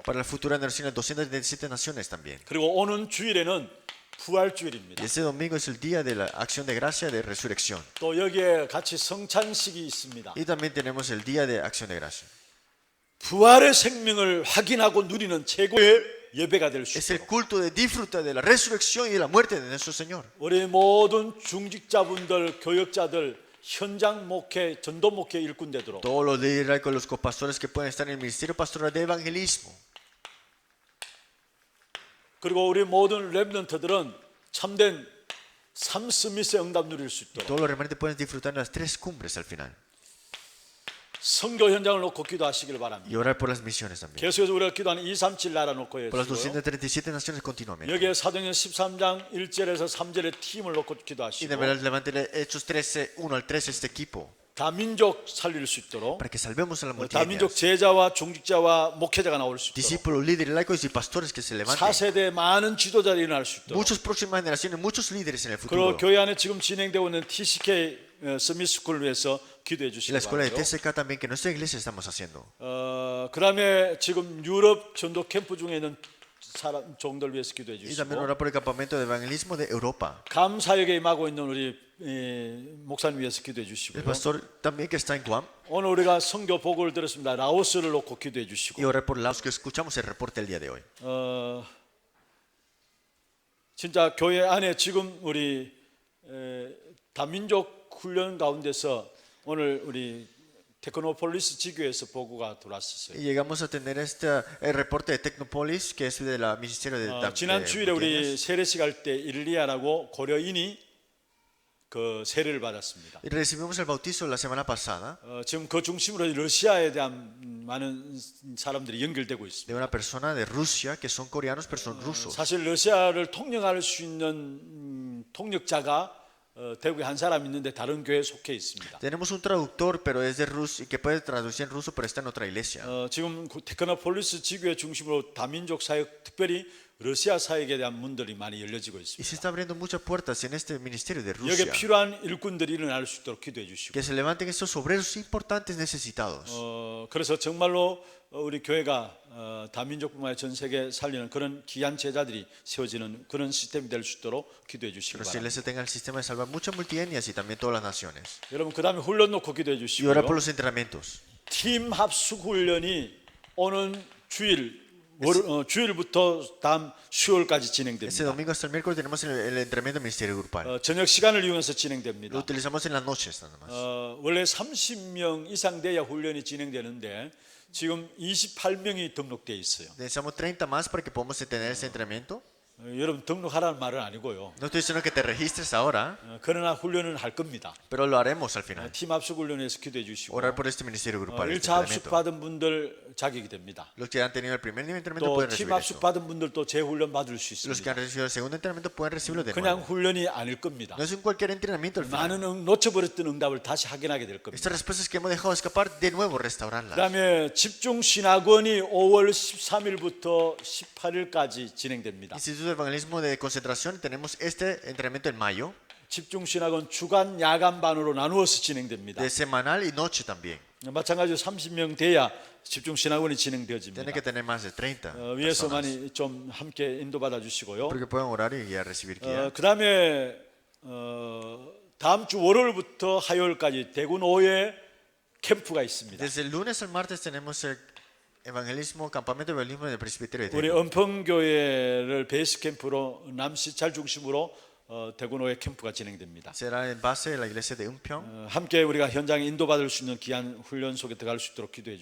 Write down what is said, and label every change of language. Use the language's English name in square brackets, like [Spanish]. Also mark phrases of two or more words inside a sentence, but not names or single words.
[Spanish] para la futura nación, 277 naciones también. [Korean] 그리고 오는 주일에는 부활주일입니다. [Spanish] Y este domingo es el día de la acción de gracia de resurrección. [Korean] 또 여기에 같이 성찬식이 있습니다. [Spanish] Y también tenemos el día de acción de gracia. [Korean] 부활의 생명을 확인하고 누리는 최고의 예배가 될 수 [Spanish] Es el [Korean] 있도록 [Spanish] culto de disfrutar de la resurrección y de la muerte de nuestro Señor. [Korean] 우리 모든 중직자분들, 교역자들, 현장 목회, 전도 목회 일꾼 되도록 [Spanish] Todos los líderes, los copastores que pueden estar en el ministerio pastoral de evangelismo. [Korean] 그리고 우리 모든 랩런트들은 참된 삼스미스의 응답 누릴 수 있도록 [Spanish] Todos los remanentes pueden disfrutar de las 3 cumbres al final. [Korean] 선교 현장을 놓고 기도하시길 바랍니다. [Spanish] y orar por las misiones también. [Korean] 계속해서 우리가 기도하는 237 나라 놓고 [Spanish] Por las [Korean] 해주시고요. [Spanish] 237 naciones continuamente. [Korean] 여기에 사도행전 13장 1절에서 3절의 팀을 놓고 [Spanish] Y [Korean] 기도하시고 [Spanish] de verdad levanten Hechos 13, 1 al 13 este equipo. [Korean] 다민족 살릴 수 있도록 [Spanish] Para que salvemos a la [Korean] 다민족 [Spanish] multitud. [Korean] 제자와 종직자와 목회자가 나올 수 있도록 [Spanish] Discípulos, líderes, laicos y pastores que se levanten. [Korean] 4세대 많은 지도자들이 일어날 수 있도록 [Spanish] Muchas próximas generaciones, muchos líderes en el [Korean] 그리고 [Spanish] futuro. [Korean] 교회 안에 지금 진행되고 있는 TCK 서밋스쿨을 위해서 기도해 [Spanish] Y [Korean] 주시기 [Spanish] la escuela de [Korean] 바라고요. [Spanish] TSK también que nuestra iglesia estamos haciendo. [Korean] 그다음에 지금 유럽 전도 캠프 중에 있는 사람 종들 위해서 기도해 [Spanish] Y también [Korean] 주시고 [Spanish] orar por el campamento de evangelismo de Europa. [Korean] 감사역에 임하고 있는 우리 목사님 위해서 기도해 [Spanish] El [Korean] 주시고요. [Spanish] pastor también que está en Guam. [Korean] 오늘 우리가 선교 보고를 들었습니다. 라오스를 놓고 기도해 [Spanish] Y [Korean] 주시고 [Spanish] orar por los que escuchamos el reporte el día de hoy. [Korean] 진짜 교회 안에 지금 우리 다민족 훈련 가운데서 오늘 우리 테크노폴리스 지교에서 보고가 들어왔었어요. [Spanish] Y llegamos a tener el reporte de Tecnopolis, que es de la ministerio de [Korean] 지난 주일에 우리 [Spanish] Montañas. [Korean] 세례식 할 때 일리아라고 고려인이 그 세례를 받았습니다. [Spanish] Y recibimos el bautizo la semana pasada [Korean] 지금 그 중심으로 러시아에 대한 많은 사람들이 연결되고 있습니다. [Spanish] de una persona de Rusia que son coreanos pero son rusos. [Korean] 사실 러시아를 통역할 수 있는 통역자가 대구에 한 사람 있는데 다른 교회에 속해 있습니다. [Spanish] Tenemos un traductor pero es de Rusia y que puede traducir en ruso pero está en otra iglesia. [Korean] 지금 테크노폴리스 지교회 중심으로 다민족 사역, 특별히 러시아 사역에 대한 문들이 많이 열려지고 [Spanish] Y se [Korean] 있습니다. [Spanish] está abriendo muchas puertas en este ministerio de [Korean] 여기에 [Spanish] Rusia. [Korean] 필요한 일꾼들이 일어날 수 있도록 기도해 주시고 [Spanish] Que se levanten estos obreros importantes necesitados. [Korean] 그래서 정말로 우리 교회가 다민족뿐만 아니라 전 세계 살리는 그런 귀한 제자들이 세워지는 그런 시스템이 될 수 있도록 기도해 주시기 [Spanish] Pero si la [Korean] 바랍니다. [Spanish] iglesia tenga el sistema de salvar muchas multietnias y también todas las naciones. [Korean] 여러분 그 다음에 훈련 놓고 기도해 [Spanish] Y [Korean] 주시고요. [Spanish] orar por los entrenamientos. [Korean] 팀 합숙 훈련이 오는 주일부터 다음 수요일까지 [Spanish] Este [Korean] 진행됩니다. [Spanish] domingo hasta el miércoles tenemos el entrenamiento del ministerio grupal. [Korean] 저녁 시간을 이용해서 [Spanish] Lo [Korean] 진행됩니다. [Spanish] utilizamos en las noches nada más. [Korean] 원래 30명 이상 돼야 훈련이 진행되는데 지금 28명이 등록돼 있어요. [Spanish] Necesitamos 30 más para que podamos tener ese entrenamiento. [Korean] 여러분 등록하라는 말은 아니고요. [Spanish] No estoy diciendo que te registres ahora, [Korean] 그러나 훈련은 할 겁니다. [Spanish] pero lo haremos al final. [Korean] 팀 합숙 훈련에서 기도해 주시고 [Spanish] Orar por este ministerio grupal. Este [Korean] 1차 합숙 [Spanish] entrenamiento. [Korean] 받은 분들 자격이 됩니다. [Spanish] Los que han tenido el primer nivel de entrenamiento [Korean] 또 [Spanish] pueden [Korean] 팀 [Spanish] recibir [Korean] 합숙 [Spanish] eso. [Korean] 받은 분들도 재훈련 받을 수 [Spanish] Los que [Korean] 있습니다. [Spanish] han recibido el segundo entrenamiento pueden recibirlo de [Korean] 그냥 [Spanish] nuevo. [Korean] 훈련이 아닐 겁니다. [Spanish] No es en cualquier entrenamiento al final. [Korean] 많은 놓쳐버렸던 응답을 다시 확인하게 될 겁니다. [Spanish] Estas respuestas que hemos dejado escapar, de nuevo restaurarlas. [Korean] 그다음에 집중 신학원이 5월 13일부터 18일까지 진행됩니다. [Spanish] Instituto de Evangelismo de Concentración, tenemos este entrenamiento en mayo, [Korean] 집중 신학원 주간 야간반으로 나누어서 진행됩니다. [Spanish] de semanal y noche también. [Korean] 마찬가지로 30명 돼야 집중 신학원이 진행되어집니다. [Spanish] Tiene que tener más de 30 [Korean] 위에서 [Spanish] personas. [Korean] 많이 좀 함께 인도받아 주시고요. [Spanish] Porque puedan orar y guiar, recibir guía. [Korean] 그다음에 다음 주 월요일부터 화요일까지 대구노예 캠프가 있습니다. [Spanish] Desde el lunes al martes tenemos el evangelismo, campamento de evangelismo del presbiterio de [Korean] 우리 [Spanish] Daegu. [Korean] 은평교회를 베이스 캠프로 남시찰 중심으로 대구노예 캠프가 진행됩니다. [Spanish] Será en base de la iglesia de Unpyeong. [Korean] 함께 우리가 현장에 인도받을 수 있는 귀한 훈련 속에 들어갈 수 있도록 기도해